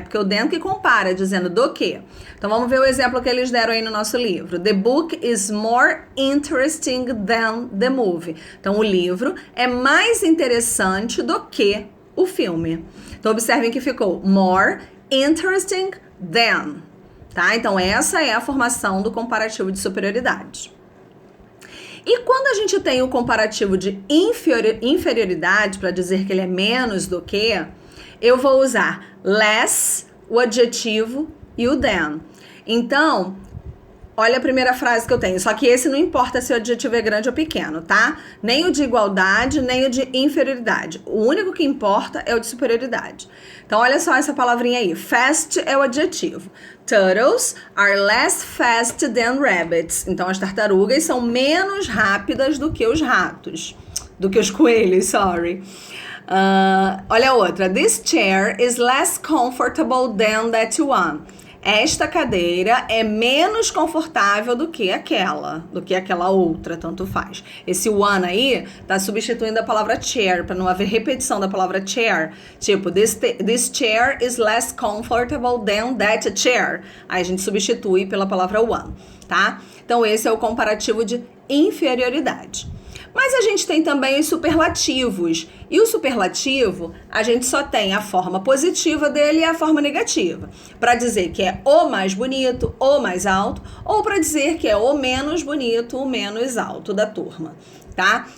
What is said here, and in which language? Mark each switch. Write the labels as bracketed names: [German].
[Portuguese] Porque o than que compara, dizendo do que. Então vamos ver o exemplo que eles deram aí no nosso livro. [English] The book is more interesting than the movie. [Portuguese] Então o livro é mais interessante do que o filme. Então, observem que ficou more interesting than, tá? Então, essa é a formação do comparativo de superioridade. E quando a gente tem o comparativo de inferioridade, para dizer que ele é menos do que, eu vou usar less, o adjetivo e o than. Então, olha a primeira frase que eu tenho, só que esse não importa se o adjetivo é grande ou pequeno, tá? Nem o de igualdade, nem o de inferioridade. O único que importa é o de superioridade. Então, olha só essa palavrinha aí. Fast é o adjetivo. [English] Turtles are less fast than rabbits. [Portuguese] Então, as tartarugas são menos rápidas do que os ratos. Do que os coelhos, sorry. Olha a outra. [English] This chair is less comfortable than that one. [Portuguese] Esta cadeira é menos confortável do que aquela outra, tanto faz. Esse one aí tá substituindo a palavra chair, para não haver repetição da palavra chair. [English] Tipo, this chair is less comfortable than that chair. [Portuguese] Aí a gente substitui pela palavra one, tá? Então esse é o comparativo de inferioridade. Mas a gente tem também os superlativos. E o superlativo, a gente só tem a forma positiva dele e a forma negativa. Para dizer que é o mais bonito, o mais alto, ou para dizer que é o menos bonito, o menos alto da turma, tá?